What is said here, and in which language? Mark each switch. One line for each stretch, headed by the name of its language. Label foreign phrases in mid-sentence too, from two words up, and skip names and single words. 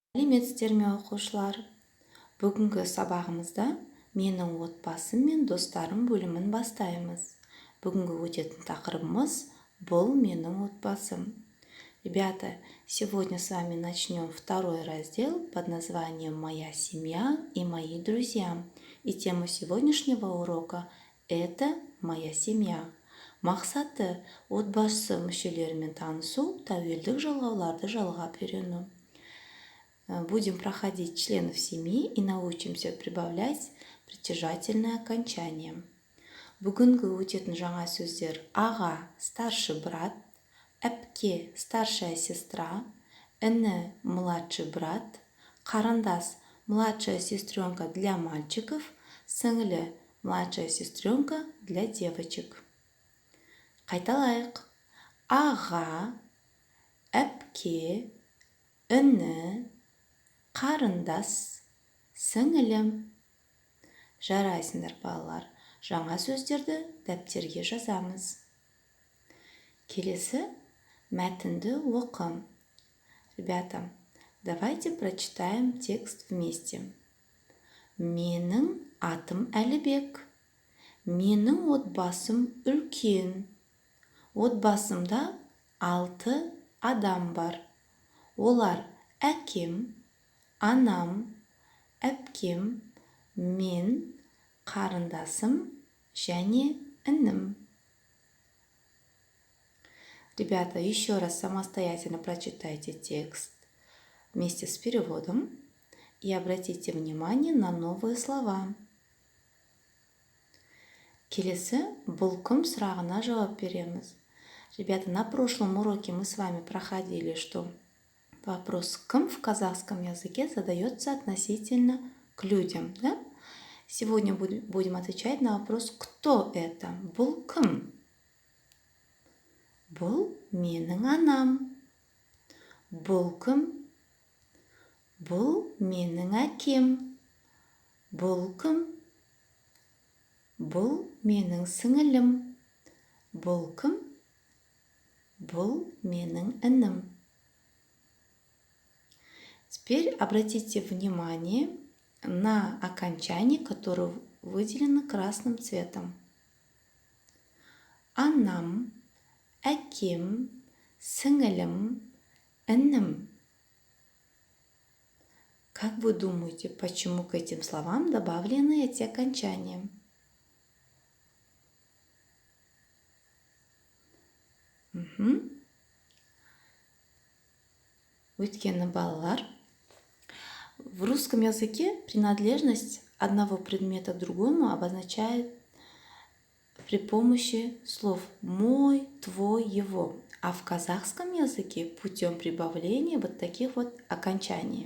Kazakh: Сәлеметсіздер ме оқушылар? Бүгінгі сабағымызда менің отбасым мен достарым бөлімін бастаймыз. Бүгінгі өтетін тақырыбымыз бұл менің отбасым.
Russian: Ребята, сегодня с вами начнем второй раздел под названием «Моя семья и мои друзья». И тема сегодняшнего урока – это «Моя семья».
Kazakh: Мақсаты отбасы мүшелерімен танысу, тәуелдік жалғауларды жалғап үйрену.
Russian: Будем проходить членов семьи и научимся прибавлять притяжательное окончание.
Kazakh: Бүгінгі өтетін жаңа сөздер аға,
Russian: старший брат,
Kazakh: әпке,
Russian: старшая сестра, іні, младший брат, қарындас, младшая сестренка для мальчиков, сіңілі, младшая сестренка для девочек.
Kazakh: Қайталайық. Аға, әпке, іні, қарындас, сіңілім. Жарайсыңдар балалар. Жаңа сөздерді дәптерге жазамыз. Келесі мәтінді оқы.
Russian: Ребята, давайте прочитаем текст вместе.
Kazakh: Менің атым Әлібек. Менің отбасым үлкен. Отбасымда 6 адам бар. Олар әкем, анам, әпкем, мен, қарындасым және інім.
Russian: Ребята, еще раз самостоятельно прочитайте текст вместе с переводом и обратите внимание на новые слова.
Kazakh: Келесі бұл кім сұрағына жауап береміз.
Russian: Ребята, на прошлом уроке мы с вами проходили, что вопрос «кім» в казахском языке задается относительно к людям. Да? Сегодня будем отвечать на вопрос «кто это?»
Kazakh: Бұл кім? Бұл менің анам. Бұл кім? Бұл менің әкем. Бұл кім? Бұл менің сіңілім. Бұл кім? Бұл менің інім.
Russian: Теперь обратите внимание на окончания, которые выделены красным цветом.
Kazakh: Анам, әкем, сіңілім, інім.
Russian: Как вы думаете, почему к этим словам добавлены эти окончания?
Kazakh: Өйткені балалар,
Russian: в русском языке принадлежность одного предмета к другому обозначает при помощи слов «мой», «твой», «его». А в казахском языке путем прибавления вот таких вот окончаний.